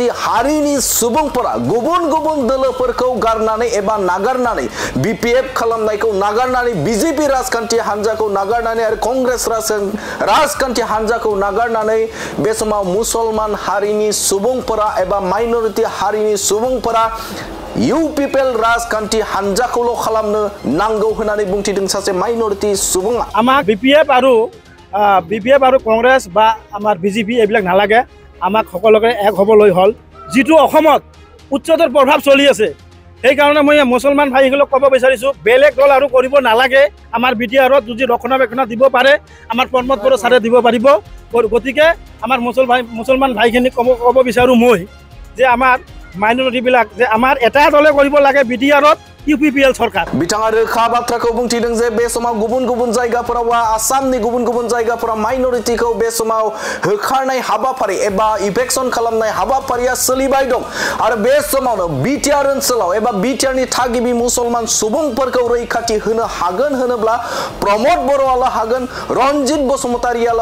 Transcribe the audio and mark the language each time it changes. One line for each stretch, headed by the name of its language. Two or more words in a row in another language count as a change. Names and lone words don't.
Bodo: हारिनि सुबुंफोरा गुबुन गुबुन दोलोफोरखौ गारनानै एबा नागारनानै बीपीएफ खालामनायखौ नागारनानै बीजेपी राजखान्थि हानजाखौ नागारनानै आरो कांग्रेस राजखान्थि हानजाखौ नागारनानै बे समाव मुसलमान हारिनि सुबुंफोरा एबा माइनरिटी हारिनि सुबुंफोरा यूपीपीएल राजखान्थि हानजाखौल' खालामनो नांगौ होननानै बुंथिदों सासे माइनरिटी सुबुङा
Assamese: আমাক বিপিএফ আৰু কংগ্ৰেছ বা আমাৰ বিজেপি এইবিলাক নালাগে আমাক সকলোকে এক হ'বলৈ হল যেটো অসমত উচ্চতৰ প্ৰভাৱ চলি আছে সেই কাৰণে মই মুছলমান ভাইসকলক ক'ব বিচাৰিছো বেলেগ দল আৰু কৰিব নালাগে আমাৰ বিটিআৰত যদি ৰক্ষণাবেক্ষণ দিব পাৰে আমাৰ প্ৰমোদ বড়ো ছাৰে দিব পাৰিব গতিকে আমাৰ মুছলমান ভাইখিনি ক'ব বিচাৰো মই যে আমাৰ মাইনৰিটি বিলাক যে আমাৰ এটা দলে কৰিব লাগে বিটিআৰত यूपीपीएल सरकार
Bodo: बिथाङा रोखा बाथ्राखौ बुंथिदों जे बे समाव गुबुन गुबुन जायगाफोराव आसामनि गुबुन गुबुन जायगाफोराव माइनरिटीखौ बे समाव होखारनाय हाबाफारि एबा इफेक्शन खालामनाय हाबाफारिया सोलिबाय दं आरो बे समावनो बीटीआर ओनसोलाव एबा बीटीआरनि थागिबि मुसलमान सुबुंफोरखौ रैखाथि होनो हागोन होनोब्ला प्रमोद बर'आल' हागोन रनजित बसुमतारियाल'